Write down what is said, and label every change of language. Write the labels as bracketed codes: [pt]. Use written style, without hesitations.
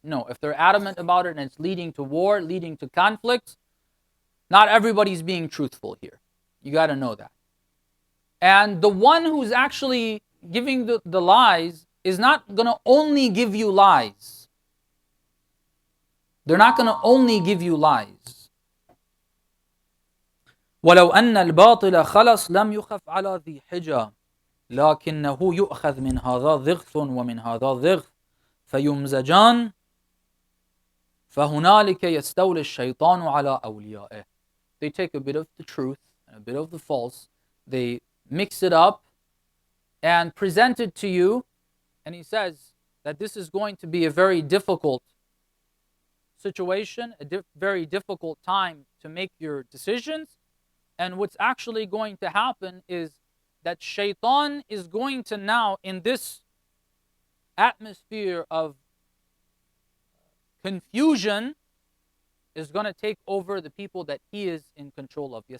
[en] No, if they're adamant about it and it's leading to war, leading to conflicts, not everybody's being truthful here. You got to know that. And the one who's actually giving the lies is not going to only give you lies. They're not going to only give you lies. [ar] وَلَوْ أَنَّ الْبَاطِلَ خَلَصْ لَمْ يُخَفْ عَلَى ذِي حِجَةٍ لكنه يؤخذ من هذا ضغث ومن هذا ضغث فيمزجان فهنالك يستولي الشيطان على أوليائه. [en] They take a bit of the truth and a bit of the false, they mix it up and present it to you, and he says that this is going to be a very difficult situation, a very difficult time to make your decisions, and what's actually going to happen is that shaitan is going to now, in this atmosphere of confusion, is going to take over the people that he is in control of.